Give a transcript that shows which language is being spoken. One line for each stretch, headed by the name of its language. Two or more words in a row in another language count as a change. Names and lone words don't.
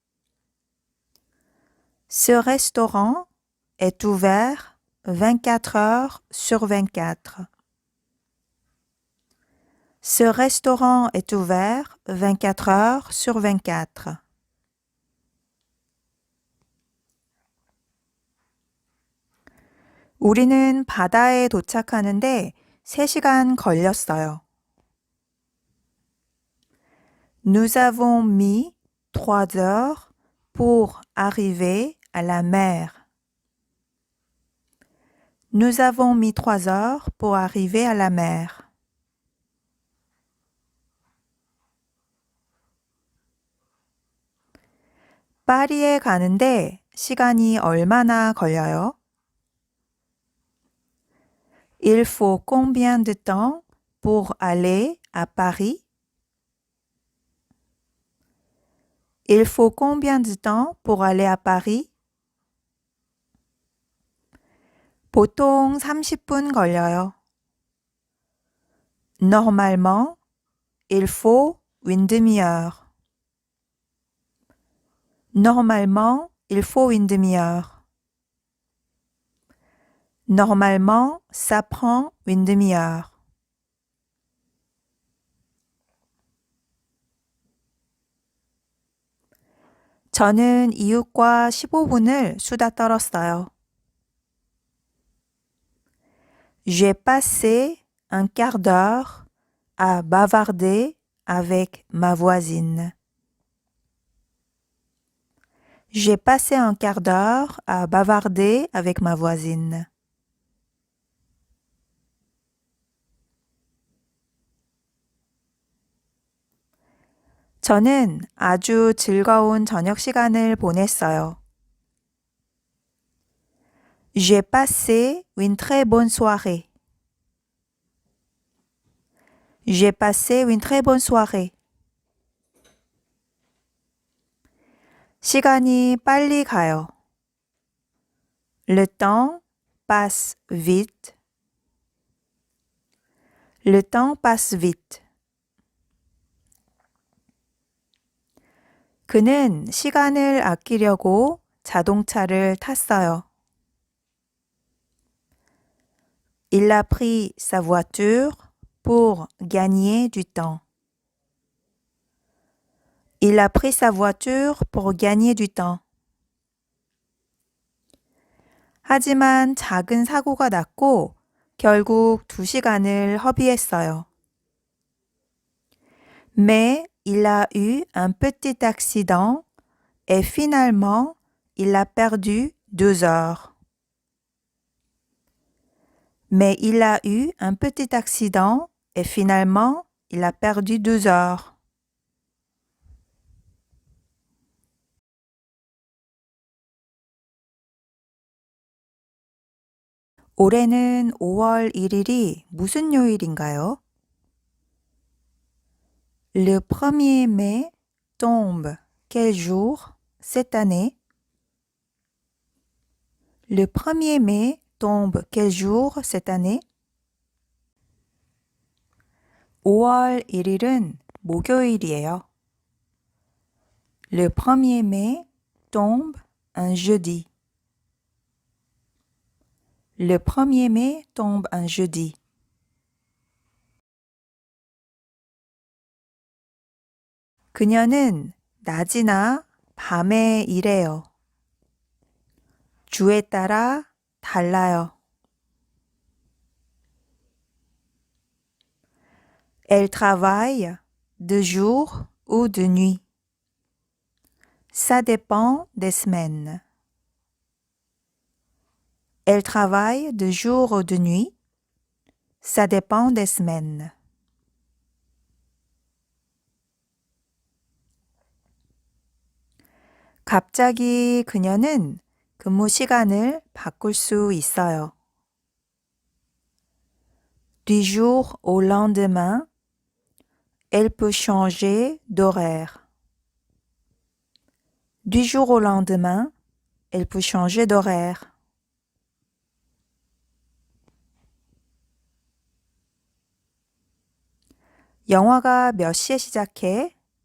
French: Ce restaurant est ouvert 24 heures sur 24. Ce restaurant est ouvert 24 heures sur 24.
Korean: 우리는 바다에 도착하는데 3시간 걸렸어요.
French: Nous avons mis 3 heures pour arriver à la mer. Nous avons mis 3 heures pour arriver à la mer.
Korean: 파리에 가는데 시간이 얼마나 걸려요?
French: Il faut combien de temps pour aller à Paris? Il faut combien de temps pour aller à Paris?
Korean: 보통 30분 걸려요.
French: Normalement, il faut une demi-heure. Normalement, il faut une demi-heure. Normalement, ça prend une demi-heure.
Korean: 저는 이웃과 15분을 수다 떨었어요.
French: J'ai passé un quart d'heure à bavarder avec ma voisine. J'ai passé un quart d'heure à bavarder avec ma voisine.
Korean: 저는 아주 즐거운 저녁 시간을 보냈어요.
French: J'ai passé une très bonne soirée. J'ai passé une très bonne soirée.
Korean: 시간이 빨리 가요.
French: Le temps passe vite. Le temps passe vite.
Korean: 그는 시간을 아끼려고 자동차를 탔어요.
French: Il a pris sa voiture pour gagner du temps. Il a pris sa voiture pour gagner du temps.
Korean: 하지만 작은 사고가 났고 결국 2시간을 허비했어요.
French: Mais il a eu un petit accident et finalement il a perdu 2 heures. Mais il a eu un petit accident et finalement il a perdu 2 heures.
Korean: 올해는 5월 1일이 무슨 요일인가요?
French: Le 1er mai tombe quel jour cette année? Le 1er mai tombe quel jour cette année?
Korean: 5월 1일은 목요일이에요.
French: Le 1er mai tombe un jeudi. Le 1er mai tombe un jeudi.
Korean: 그녀는 낮이나 밤에 일해요. 주에 따라 달라요.
French: Elle travaille de jour ou de nuit. Ça dépend des semaines. Elle travaille de jour ou de nuit. Ça dépend des semaines.
Korean: 갑자기 그녀는 근무 시간을 바꿀 수 있어요.
French: Du jour au lendemain, elle peut changer d'horaire. Du jour au lendemain, elle peut changer d'horaire.
Korean: 영화가 몇 시에 시작해?